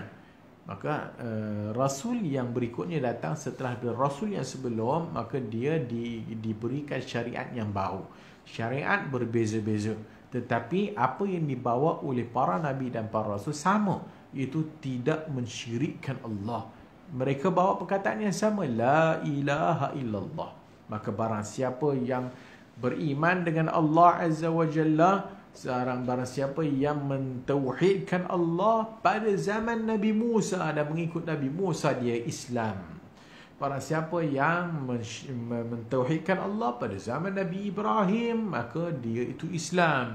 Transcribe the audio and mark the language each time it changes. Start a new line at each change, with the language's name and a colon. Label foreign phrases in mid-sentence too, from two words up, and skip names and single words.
Malay: Maka rasul yang berikutnya datang setelah rasul yang sebelum, maka dia diberikan syariat yang baru. Syariat berbeza-beza, tetapi apa yang dibawa oleh para nabi dan para rasul sama, iaitu tidak mensyirikkan Allah. Mereka bawa perkataan yang sama,
Arabic: لا إله إلا الله.
Malay: Maka barang siapa yang beriman dengan Allah
Arabic: عز وجل,
Malay: barang siapa yang mentauhidkan Allah pada zaman Nabi Musa dan mengikut Nabi Musa, dia Islam. Barang siapa yang mentauhidkan Allah pada zaman Nabi Ibrahim, maka dia itu Islam.